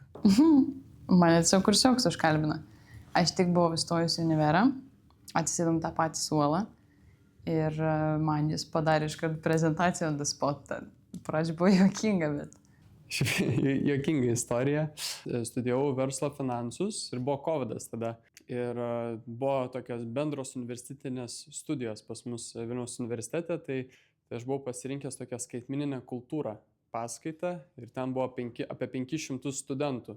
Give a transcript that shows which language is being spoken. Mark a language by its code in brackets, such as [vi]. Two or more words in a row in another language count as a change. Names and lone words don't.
[lt] Mane tiesiog kursioks užkalbino. Aš tik buvau įstojusi į univerą, atsisėdom tą patį suolą ir man jis padarė iškart prezentaciją [en] on the spot. [lt] Pradžioj buvo juokinga, bet... Juokinga istorija. Studijavau verslo finansus ir buvo COVIDas tada. Ir buvo tokios bendros universitetinės studijos pas mus Vilniaus universitete, tai aš buvau pasirinkęs tokią skaitmeninę kultūrą paskaitą ir ten buvo apie 500 studentų.